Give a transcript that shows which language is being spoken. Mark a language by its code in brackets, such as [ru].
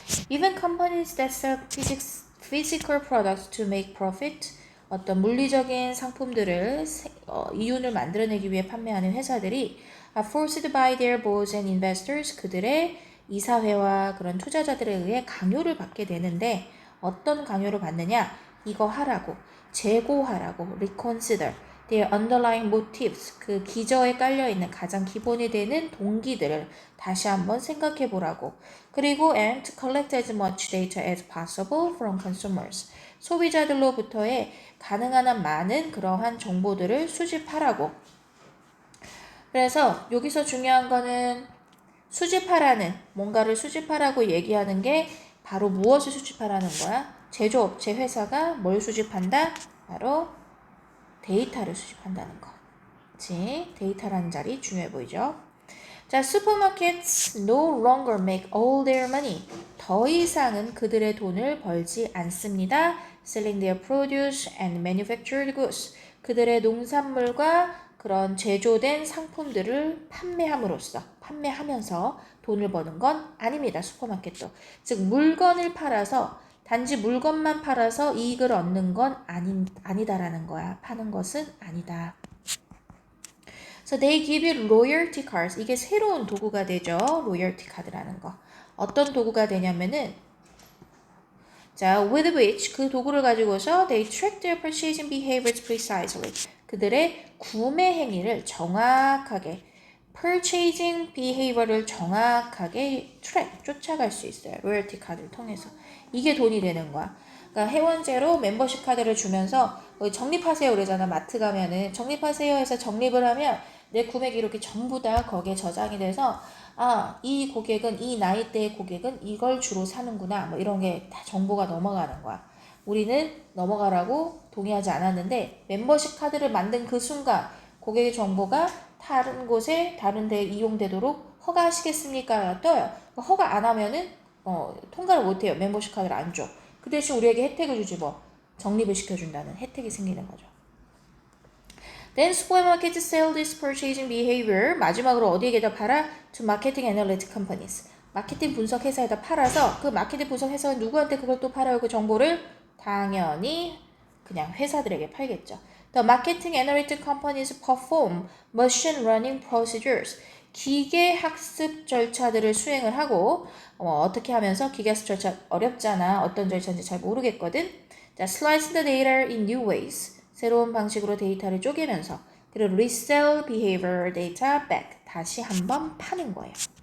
[en] Even companies that sell physical products to make profit, [ko] 어떤 물리적인 상품들을 이윤을 만들어내기 위해 판매하는 회사들이 [en] are forced by their boards and investors, [ko] 그들의 이사회와 그런 투자자들에 의해 강요를 받게 되는데, 어떤 강요를 받느냐? 이거 하라고, 재고하라고, [en] reconsider their underlying motives, [ko] 그 기저에 깔려있는 가장 기본이 되는 동기들을 다시 한번 생각해 보라고. 그리고 [en] and to collect as much data as possible from consumers, [ko] 소비자들로부터의 가능한 한 많은 그러한 정보들을 수집하라고. 그래서 여기서 중요한 거는 수집하라는, 뭔가를 수집하라고 얘기하는 게 바로 무엇을 수집하라는 거야? 제조업체 회사가 뭘 수집한다? 바로 데이터를 수집한다는 거. 그치? 데이터라는 자리 중요해 보이죠? [en] 자, supermarkets no longer make all their money. [ko] 더 이상은 그들의 돈을 벌지 않습니다. [en] selling their produce and manufactured goods. [ko] 그들의 농산물과 그런 제조된 상품들을 판매하면서 돈을 버는 건 아닙니다. 슈퍼마켓도. 즉, 물건을 팔아서, 단지 물건만 팔아서 이익을 얻는 건 아니다라는 거야. 파는 것은 아니다. [en] So they give you loyalty cards. [ko] 이게 새로운 도구가 되죠. loyalty 카드라는 거. 어떤 도구가 되냐면은, 자, [en] with which, [ko] 그 도구를 가지고서 [en] they track their purchasing behaviors precisely. [ko] 그들의 구매 행위를 정확하게, [en] purchasing behavior [ko] 를 정확하게 쫓아갈 수 있어요. 로열티 카드를 통해서. 이게 돈이 되는 거야. 그러니까 회원제로 멤버십 카드를 주면서 적립하세요 그러잖아. 마트 가면은 적립하세요 해서 적립을 하면 내 구매 기록이 전부 다 거기에 저장이 돼서, 이 고객은, 이 나이대의 고객은 이걸 주로 사는구나, 뭐 이런 게 다 정보가 넘어가는 거야. 우리는 넘어가라고 동의하지 않았는데, 멤버십 카드를 만든 그 순간 고객의 정보가 다른 곳에, 다른 데 이용되도록 허가하시겠습니까? 떠요. 허가 안 하면은 통과를 못 해요. 멤버십 카드를 안 줘. 그 대신 우리에게 혜택을 주지, 뭐 적립을 시켜준다는 혜택이 생기는 거죠. [en] Then supermarkets sell this purchasing behavior. [ko] 마지막으로 어디에다 팔아? [en] To marketing analytic companies. [ko] 마케팅 분석 회사에다 팔아서, 그 마케팅 분석 회사는 누구한테 그걸 또 팔아요? 그 정보를 당연히 그냥 회사들에게 팔겠죠. [en] The marketing analytic companies perform machine learning procedures. [ko] 기계 학습 절차들을 수행을 하고, 어떻게 하면서, 기계 학습 절차 어렵잖아. 어떤 절차인지 잘 모르겠거든. 자, [en] slice the data in new ways. [ko] 새로운 방식으로 데이터를 쪼개면서, 그리고 [en] resell behavior data back. [ko] 다시 한번 파는 거예요.